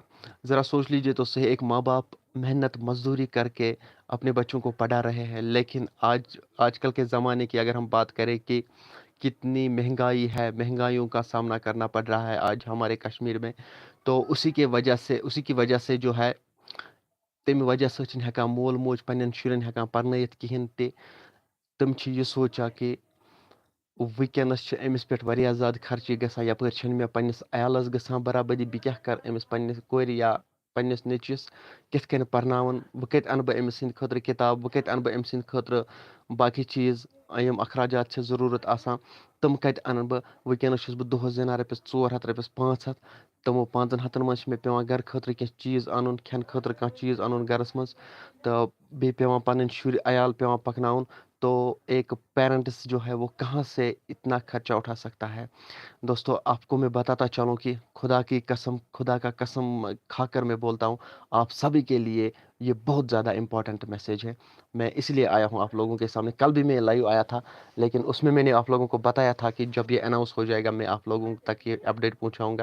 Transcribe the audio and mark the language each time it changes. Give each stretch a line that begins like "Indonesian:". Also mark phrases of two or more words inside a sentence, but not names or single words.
Urdu: ذرا سوچ لیجیے تو سہی، ایک ماں باپ محنت مزدوری کر کے اپنے بچوں کو پڑھا رہے ہیں، لیکن آج کل کے زمانے کی اگر ہم بات کریں کہ کتنی مہنگائی ہے، مہنگائیوں کا سامنا کرنا پڑ رہا ہے آج ہمارے کشمیر میں، تو اسی کی وجہ سے جو ہے,
Kashmiri: تمہِ وجہ सۭتۍ چھِنہٕ ہٮ۪کان مول موج پنٛنٮ۪ن شُرٮ۪ن ہٮ۪کان پرنٲیِتھ کِہیٖنۍ تہِ۔ تم چھ یہ سوچا کہ وٕنکٮ۪نَس چھِ أمِس پٮ۪ٹھ واریاہ زیادٕ خرچی گژھان، یَپٲرۍ چھِنہٕ مےٚ پنٛنِس عیالَس گژھان برابٔدی، بہٕ کیٛاہ کَرٕ أمِس پنٛنِس کورِ یا پنٛنِس نیٚچوِس کِتھ کٔنۍ پرناوَن، وۄنۍ کَتہِ اَنہٕ بہٕ أمِس سٕنٛدِ خٲطرٕ کِتاب، وۄنۍ کَتہِ اَنہٕ بہٕ أمۍ سٕنٛدِ خٲطرٕ باقٕے چیٖز یِم اخراجات چھِ ضروٗرت آسان تِم کَتہِ اَنہٕ بہٕ. وٕنکٮ۪نَس چھُس بہٕ دۄہَس زینان رۄپیَس 400 رۄپیَس 500، تِمو 500 منٛز چھِ مےٚ پٮ۪وان گَرٕ خٲطرٕ کینٛہہ چیٖز اَنُن، کھٮ۪نہٕ خٲطرٕ کانٛہہ چیٖز اَنُن گَرَس منٛز، تہٕ بیٚیہِ پٮ۪وان پَنٕنۍ شُرۍ عیال پٮ۪وان پَکناوُن.
Urdu: تو ایک پیرنٹس جو ہے وہ کہاں سے اتنا خرچہ اٹھا سکتا ہے. دوستو آپ کو میں بتاتا چلوں کہ خدا کی قسم، خدا کا قسم کھا کر میں بولتا ہوں، آپ سبھی کے لیے یہ بہت زیادہ
English: important message
Urdu: ہے. میں اس لیے آیا ہوں آپ لوگوں کے سامنے. کل بھی میں لائیو آیا تھا، لیکن اس میں نے آپ لوگوں کو بتایا تھا کہ جب یہ اناؤنس ہو جائے گا میں آپ لوگوں تک یہ اپڈیٹ پہنچاؤں گا.